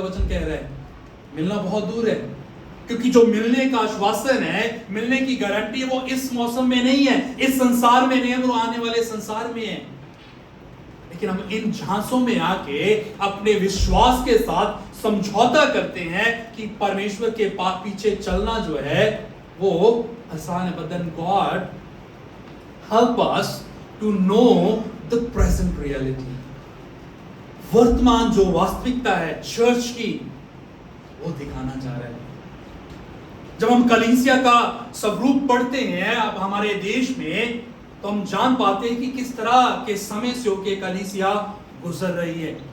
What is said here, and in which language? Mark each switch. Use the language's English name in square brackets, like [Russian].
[Hindi] वचन कह रहा है मिलना बहुत दूर है, क्योंकि जो मिलने का आश्वासन है, मिलने की गारंटी है, वो इस मौसम में नहीं है, इस संसार में नहीं है, वो आने वाले संसार में है। लेकिन हम इन झांसों में आके अपने विश्वास के साथ समझौता करते हैं कि परमेश्वर के पीछे चलना जो है वो आसान है। [English] But then God help us to know the present reality। [Hindi] वर्तमान जो वास्तविकता है चर्च की, वो दिखाना चाह रहा है। जब हम कलीसिया का स्वरूप पढ़ते हैं अब हमारे देश में, तो हम जान पाते हैं कि किस तरह के समय से होके कलीसिया गुजर रही है।